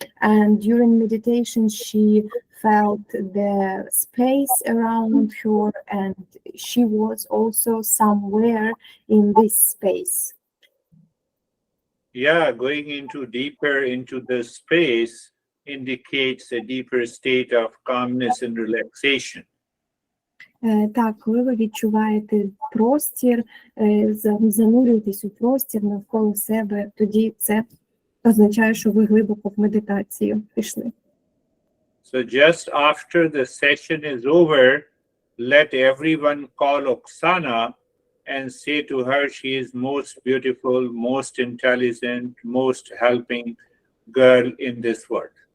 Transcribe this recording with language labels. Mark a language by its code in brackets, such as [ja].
[en] And during meditation, she felt the space around her, and she was also somewhere in this space. Yeah, going into deeper into the space indicates a deeper state of calmness and relaxation. [uk] Так, коли ви відчуваєте простір, занурюєтесь у простір навколо себе, тоді це означає, що ви глибоко в медитацію пішли. [en] So just after the session is over, let everyone call Oksana and say to her she is most beautiful, most intelligent, most helping girl in this world.